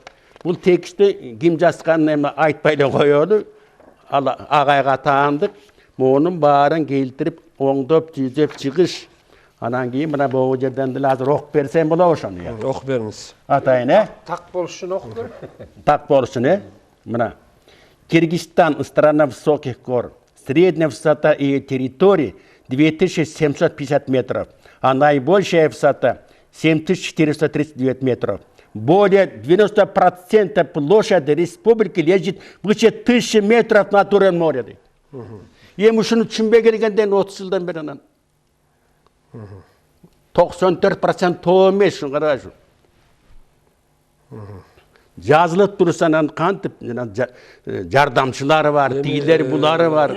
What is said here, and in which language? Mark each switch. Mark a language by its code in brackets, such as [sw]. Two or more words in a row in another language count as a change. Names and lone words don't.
[ky] Бул текстти ким жазганын эми айтпай эле коелу. Агайга таандык. Монун баарын келтирип, оңдоп, түзөп чыгыш. Анан кийин мына бул жерден деле азыр окуп берсем болобу ошону? Окуп бериңиз. Атайын, Так болуш үчүн окуп бер. Так болуш үчүн, Мына. [ru] Киргизстан страна высоких гор. Средняя высота ее территории 2750 метров, а наибольшая высота 7439 метров. Более 90% площади республики лежит выше 1000 метров над уровнем моря. [ky] Эми ушуну түшүнбөй келгенден 30 жылдан бери анан 94% тоо эмес, шуну карагайсың. Жазылып турса анан кантип жардамчылары бар, тигилери булары бар.